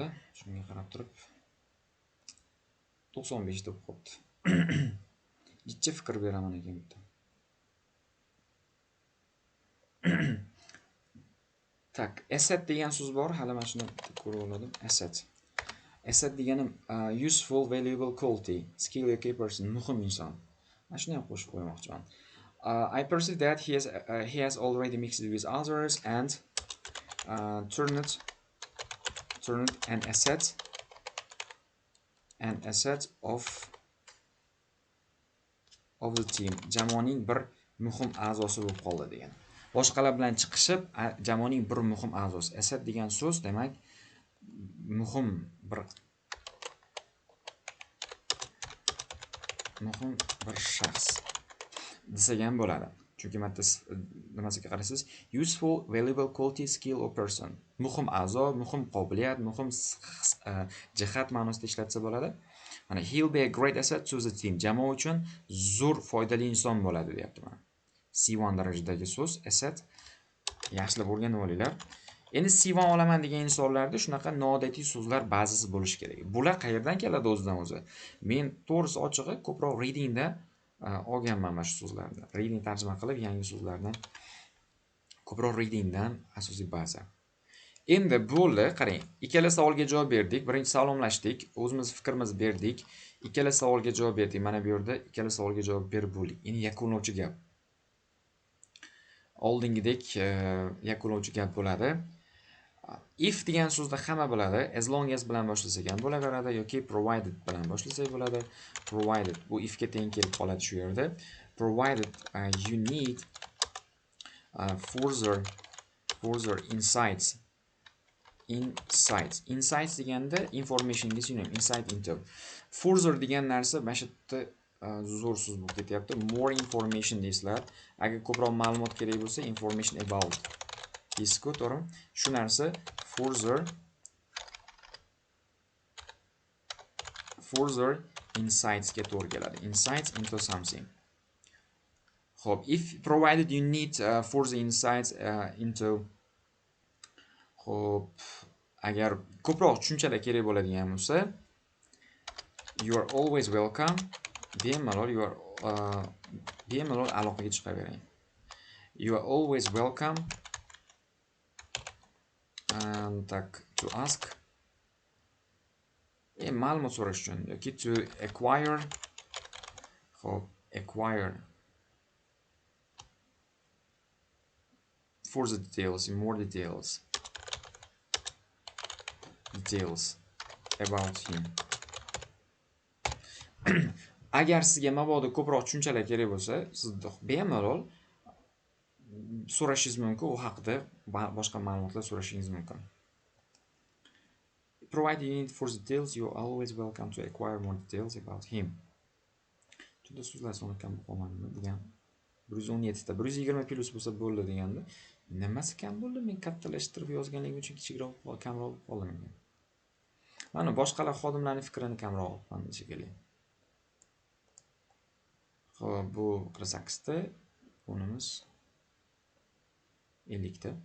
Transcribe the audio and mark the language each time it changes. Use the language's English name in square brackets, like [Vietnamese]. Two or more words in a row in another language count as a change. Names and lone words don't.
[Uzbek] Shunga qarab turib 95 deb qo'yibdi. Jicha fikr beraman ekan bitta. Tak, asset degan so'z bor, hali mana shuni ko'rib oldim. [English] Asset degani useful, valuable quality, skill yoki person, [Uzbek] muhim inson. Mana shuni ham qo'shib qo'ymoqchiman. [English] I perceive that he has already mixed with others and turned an asset of the team. [Uzbek] Jamoaning bir muhim a'zosi bo'lib qoldi degan. Boshqalar bilan chiqishib, jamoaning bir muhim a'zosi. Asset degan so'z demak muhim bir shaxs desak ham bo'ladi. Chunki matn nimasiga qarasiz, [English] useful, valuable quality, skill or person. [Uzbek] Muhim a'zo, muhim qobiliyat, muhim jihat ma'nosida ishlatsa bo'ladi. [English] Mana he'll be a great asset to the team. [Uzbek] Jamoa uchun zo'r foydali inson bo'ladi, deyapti mana. C1 darajadagi so'z asset. Yaxshilab o'rganib olinglar. Endi C1 olaman degan insonlarda shunaqa noodatiy so'zlar ba'zisi bo'lishi kerak. Bular qayerdan keladi o'zidan o'zi? Men to'g'risi ochig'i ko'proq readingda olganman mana shu so'zlarni. Reading tarjima qilib yangi so'zlardan ko'proq readingdan asosiy baza. Endi bo'ldi, qarang. Ikkala savolga javob berdik. Birinchi salomlashdik, o'zimiz fikrimizni berdik. Ikkala savolga javob berdik. Mana bu yerda ikkala savolga javob berib bo'ldik. Endi yakunlovchi gap. Oldingidek yakunlovchi gap bo'ladi. If degan so'zda hamma biladi. [English] As long as [Uzbek] bilan boshlasak ham bo'laveradi yoki provided bilan boshlasak bo'ladi. Provided bu if ga teng kelib qoladi shu yerda. [English] Provided you need further insights. [Uzbek] Insights deganda information ga sinonim, [English] insight into. [Uzbek] Further degan narsa mana shu yerda zo'r so'z bo'lib ketyapti. [English] More information [Uzbek] deysizlar. Agar ko'proq ma'lumot kerak bo'lsa, information about deysiz-ku, to'g'rimi? Shu narsa [English] further further insights [Uzbek] ga to'g'ri keladi. [English] Insights into something. Xo'p, if provided you need further insights into, [Uzbek] xo'p, agar ko'proq tushunchalar kerak bo'ladigan bo'lsa, [English] you are always welcome. [Uzbek] Bemalol bemalol aloqaga chiqavering. [English] You are always welcome tak to ask [Uzbek] ma'lumot so'rash uchun yoki [English] to acquire. Xo'p, acquire for the details, more details about him. [Uzbek] Agar sizga mabodo ko'proq tushunchalar kerak bo'lsa, siz bemalol so'rashingiz mumkin, u haqida boshqa ma'lumotlar so'rashingiz mumkin. [English] Provided you need for details, you are always welcome to acquire more details about him. [Uzbek] Juda so'zlar soni kam qolmadimi degan. 117 ta 120 plus bo'lsa bo'ldi deganda, nimasi kam bo'ldi? Men kattalashtirib yozganligim uchun kichikroq kamroq qoldim. Mana boshqalar xodimlarning fikrini kamroq olibman shekilli. Xo'p, bu 48 ta, bunimiz 50 ta.